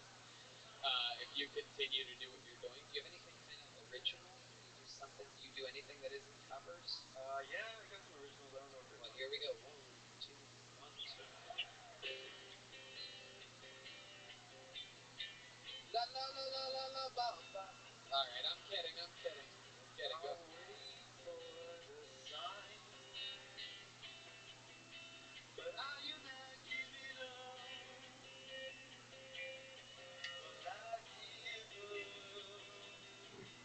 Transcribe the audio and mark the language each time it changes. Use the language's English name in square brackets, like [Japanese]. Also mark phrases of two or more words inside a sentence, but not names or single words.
[English] If you continue to do what you're doing, do you have anything kind of original? Do you do something? Do you do anything that isn't covers? Yeah, I got some originals. I don't know if they're. Well, here we go. 1, 2, 1, 2. La la la la la la ba ba. All right, I'm kidding. Go. I'll wait for the sign, but are you not giving up? 'Cause I give up.